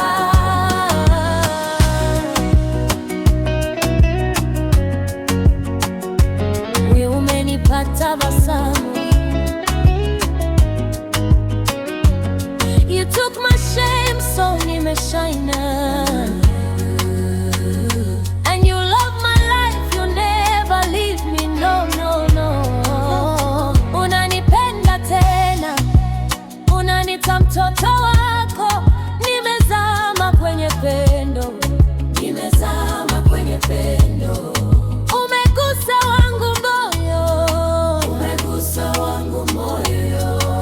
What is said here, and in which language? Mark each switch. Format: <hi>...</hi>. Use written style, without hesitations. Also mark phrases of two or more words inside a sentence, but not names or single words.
<sw>Wewe umenipa tabasamu.</sw> <en>You took my shame, so nimeshine. And you love my life, you never leave me, no, no, no.</en> <sw>Unanita mtoto wako, nimezama kwenye pendo, nimezama kwenye pendo. Umegusa wangu moyo, umegusa wangu moyo.</sw>